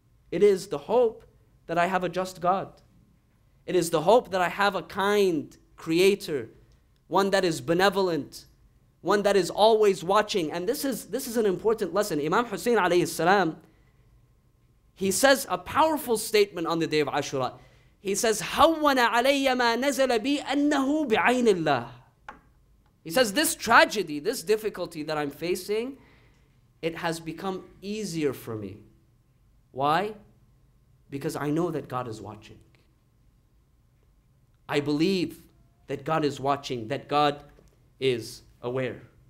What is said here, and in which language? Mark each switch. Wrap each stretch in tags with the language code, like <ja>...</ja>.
<en>It is the hope that I have a just God. It is the hope that I have a kind creator, one that is benevolent, one that is always watching. And this is an important lesson. Imam Hussein alayhi salam, he says a powerful statement on the day of Ashura. He says,</en> <ar>هَوَّنَ عَلَيَّ مَا نَزَلَ بِي أَنَّهُ بِعَيْنِ اللَّهِ.</ar> <en>He says, this tragedy, this difficulty that I'm facing, it has become easier for me. Why? Because I know that God is watching. I believe that God is watching, that God is aware.</en>